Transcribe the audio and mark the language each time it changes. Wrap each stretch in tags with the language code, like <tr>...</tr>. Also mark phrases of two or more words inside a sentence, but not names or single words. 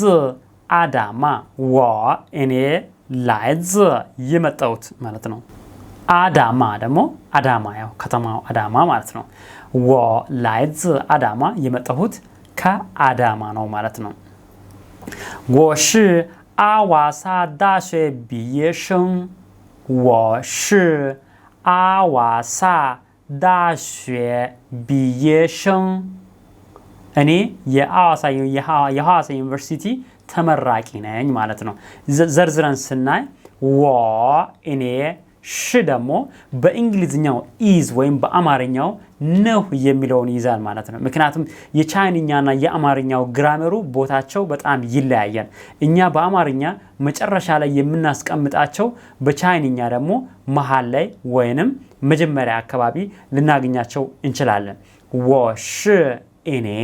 <am>አዳማ እኔ ላይዝ የመጣሁት ማለት ነው አዳማ ደግሞ አዳማ ያው ከተማው አዳማ ማለት ነው</am> <zh>我来自</zh> <am>አዳማ የመጣሁት ከአዳማ ነው ማለት</am> <zh>ነው 我是阿瓦萨大学毕业生我是阿瓦萨大学毕业生</zh> <am>እኔ የሐዋሳ ዩኒቨርሲቲ ተመራቂ ነኝ ማለት ነው ዘርዝረን ስናይ ወ እኔ ሽ ደግሞ በእንግሊዝኛው is ወይም በአማርኛው ነው የሚለውን ይዛል ማለት ነው ምክንያቱም የቻይንኛና የአማርኛው ግራመሩ ቦታቸው በጣም ይለያያል እኛ በአማርኛ መጨረሻ ላይ የምናስቀምጣቸው በቻይንኛ ደግሞ መሃል ላይ ወይንም መጀመሪያ አካባቢ ልናገኛቸው እንችላለን</am> <zh>我是</zh> <am>እኔ</am>